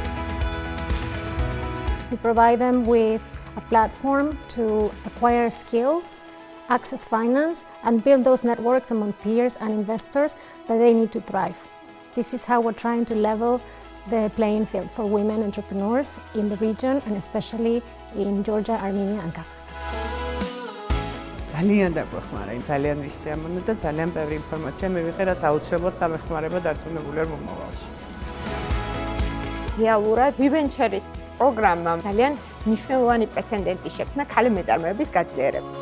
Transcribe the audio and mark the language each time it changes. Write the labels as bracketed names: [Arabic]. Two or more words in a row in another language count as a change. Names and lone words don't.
[English] We provide them with a platform to acquire skills, access finance, and build those networks among peers and investors that they need to thrive. This is how we're trying to level the playing field for women entrepreneurs in the region and especially in Georgia, Armenia, and Kazakhstan. [Georgian] ძალიან დაგვეხმარა, ძალიან ვისიამოვნე და ძალიან ბევრი ინფორმაცია მივიღე, რაც აუცილებლად დამეხმარება დარწმუნებული ვარ მომავალში. რეალურად WeVenture-ის პროგრამამ ძალიან მნიშვნელოვანი პრეცედენტი შექმნა ქალი მეწარმეების გაძლიერებისთვის.